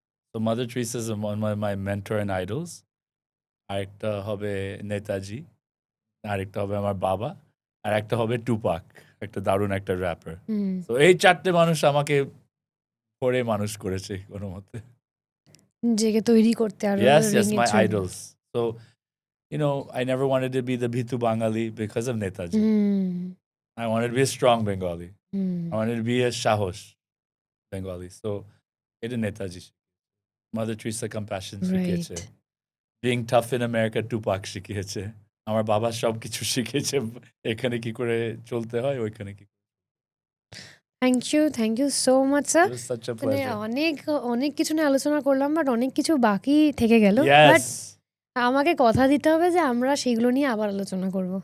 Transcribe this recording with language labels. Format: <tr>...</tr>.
<bn>তো mother Teresa</bn> <en>Is my mentor and idols.</en> <bn>আরেকটা হবে নেতাজি, আরেকটা হবে আমার বাবা, আর একটা হবে টুপাক, একটা দারুণ একটা র্যাপার। হুম, তো এই 4 টে মানুষ আমাকে পড়ে মানুষ করেছে কোনো মতে। নিজেকে তৈরি করতে আরো</bn> <en>Yes, yes,</en> <bn>রিঙে</bn> <en>my</en> <bn>চড়ে।</bn> <en>idols. So, you know, I never wanted to be the Bhitu Bengali because of Netaji. Hmm, I wanted to be a strong Bengali. Hmm, I wanted to be a Sahosh Bengali. So, এটা Netaji.</en> <bn>Mother Teresa compassion শিখিয়েছে।</bn> <en>Right. Being tough in America, Tupac শিখিয়েছে।</en> <bn>আমার বাবা সব কিছু শিখিয়েছে, এখানে কি করে চলতে হয়, ওইখানে কি।</bn> <en>Thank you so much sir. It was such a</en> <bn>মানে</bn> <en>pleasure.</en> <bn>অনেক কিছু নিয়ে আলোচনা করলাম, বাট অনেক কিছু বাকি থেকে গেল। But</bn> <en>Yes.</en> <bn>আমাকে কথা দিতে হবে যে আমরা সেগুলো নিয়ে আবার আলোচনা করব।</bn>